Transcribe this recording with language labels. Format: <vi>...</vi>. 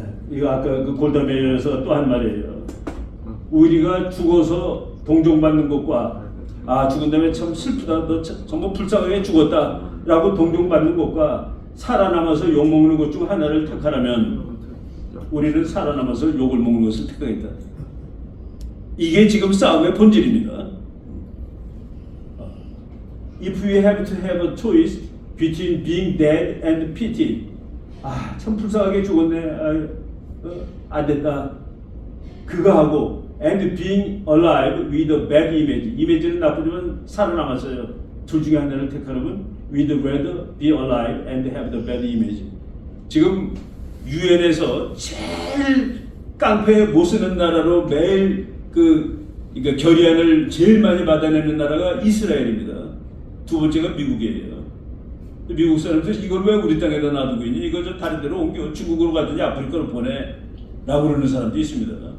<ko>이거 아까 그 골다메이어에서 또 한 말이에요. 우리가 죽어서 동정받는 것과 죽은 다음에 참 슬프다, 너 정말 불쌍하게 죽었다라고 동정받는 것과 살아남아서 욕먹는 것 중 하나를 택하라면 우리는 살아남아서 욕을 먹는 것을 택하겠다. 이게 지금 싸움의 본질입니다.</ko> <en>If we have to have a choice between being dead and pity.</en> <ko>참 불쌍하게 죽었네. 안 됐다. 그거 하고</ko> <en>and being alive with a bad image.</en> <ko>이미지는 나쁘지만 살아남았어요. 둘 중에 하나를 택하려면</ko> <en>we'd rather be alive and have the bad image.</en> <ko>지금 유엔에서 제일 깡패 못 쓰는 나라로 매일 그러니까 결의안을 제일 많이 받아내는 나라가 이스라엘입니다. 두 번째가 미국이에요. 미국 사람들 이걸 왜 우리 땅에다 놔두고 있니? 이거 저 다른 데로 옮겨 중국으로 가든지 아프리카로 보내 라고 그러는 사람도 있습니다.</ko>